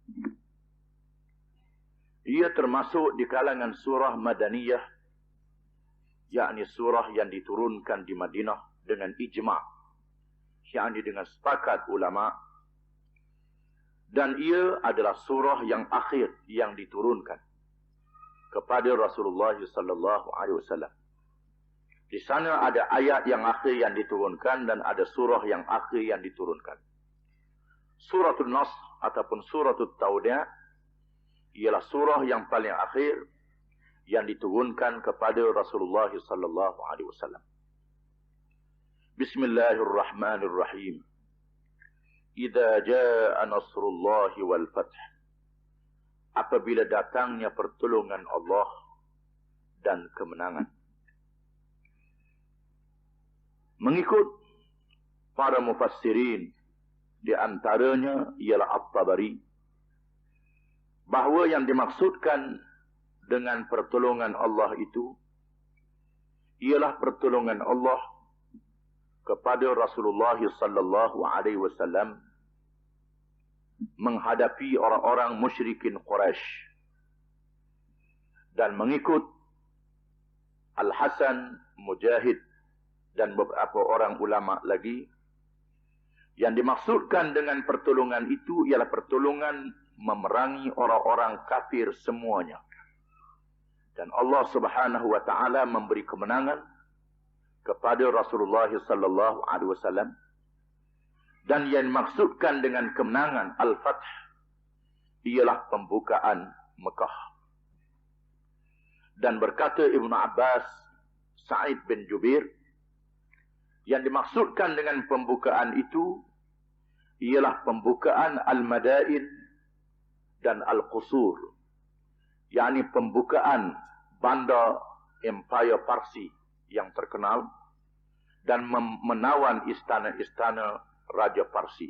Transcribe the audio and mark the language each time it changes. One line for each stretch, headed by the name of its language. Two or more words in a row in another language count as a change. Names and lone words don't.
Malay: Ia termasuk di kalangan surah Madaniyah, yakni surah yang diturunkan di Madinah dengan ijma', yakni dengan sepakat ulama, dan ia adalah surah yang akhir yang diturunkan kepada Rasulullah
Arabic: صلى الله عليه وسلم.
Malay: Di sana ada ayat yang akhir yang diturunkan dan ada surah yang akhir yang diturunkan. Suratul Nasr ataupun Suratul Tawdi' ialah surah yang paling akhir yang diturunkan kepada Rasulullah
Arabic: صلى الله عليه وسلم. بسم الله الرحمن الرحيم. إذا جاء نصر الله والفتح.
Malay: Apabila datangnya pertolongan Allah dan kemenangan. Mengikut para mufassirin, di antaranya ialah At-Tabari, bahawa yang dimaksudkan dengan pertolongan Allah itu ialah pertolongan Allah kepada Rasulullah
Arabic: صلى الله عليه وسلم
Malay: menghadapi orang-orang musyrikin Quraisy. Dan mengikut Al-Hasan, Mujahid dan beberapa orang ulama lagi, yang dimaksudkan dengan pertolongan itu ialah pertolongan memerangi orang-orang kafir semuanya. Dan Allah
Arabic: سبحانه وتعالى
Malay: memberi kemenangan kepada Rasulullah
Arabic: صلى الله عليه وسلم.
Malay: Dan yang dimaksudkan dengan kemenangan Al-Fath ialah pembukaan Mekah. Dan berkata Ibnu Abbas, Sa'id bin Jubair, yang dimaksudkan dengan pembukaan itu ialah pembukaan Al-Madain dan Al-Qusur, yakni pembukaan bandar Empire Parsi yang terkenal dan menawan istana-istana Raja Parsi.